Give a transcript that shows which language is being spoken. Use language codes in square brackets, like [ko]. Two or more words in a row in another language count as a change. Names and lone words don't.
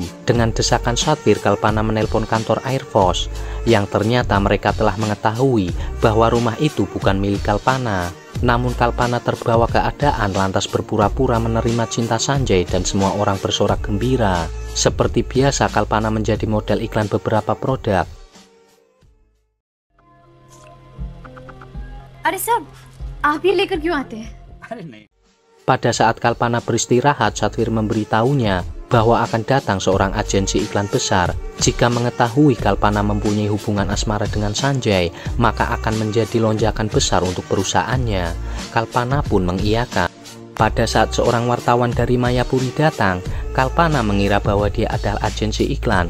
[id] Dengan desakan Satvir, Kalpana menelpon kantor Air Force, yang ternyata mereka telah mengetahui bahwa rumah itu bukan milik Kalpana. Namun Kalpana terbawa keadaan lantas berpura-pura menerima cinta Sanjay dan semua orang bersorak gembira. Seperti biasa Kalpana menjadi model iklan beberapa produk. [hi] अरे साहब, आप ही लेकर क्यों आते हैं? [id] Pada saat Kalpana beristirahat, Satvir memberitahunya bahwa akan datang seorang agensi iklan besar. Jika mengetahui Kalpana mempunyai hubungan asmara dengan Sanjay, maka akan menjadi lonjakan besar untuk perusahaannya. Kalpana pun mengiyakan. Pada saat seorang wartawan dari Mayapuri datang, Kalpana mengira bahwa dia adalah agensi iklan.